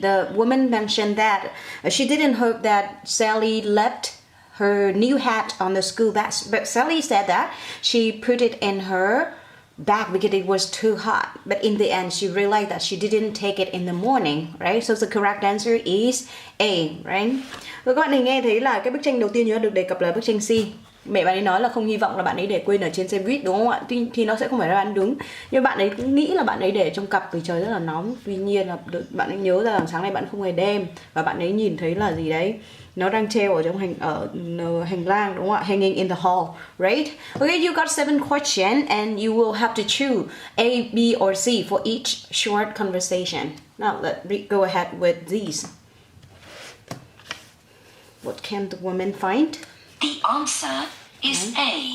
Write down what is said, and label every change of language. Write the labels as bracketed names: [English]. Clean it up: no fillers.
[English] The woman mentioned that she didn't hope that Sally left her new hat on the school bus, but Sally said that she put it in her bag because it was too hot. But in the end, she realized that she didn't take it in the morning, right? So the correct answer is A, right? [Vietnamese] Và các bạn này nghe thấy là cái bức tranh đầu tiên nhớ được đề cập là bức tranh C. Mẹ bạn ấy nói là không hy vọng là bạn ấy để quên ở trên xe buýt, đúng không ạ? Thì nó sẽ không phải là bạn đúng. Nhưng bạn ấy cũng nghĩ là bạn ấy để trong cặp vì trời rất là nóng. Tuy nhiên là bạn ấy nhớ ra rằng sáng nay bạn không hề đem, và bạn ấy nhìn thấy là gì đấy, nó đang treo ở trong hành lang, đúng không ạ? [English] Hanging in the hall, right? Okay, you got 7 questions and you will have to choose A, B or C for each short conversation. Now let's go ahead with these. What can the woman find? The answer is A.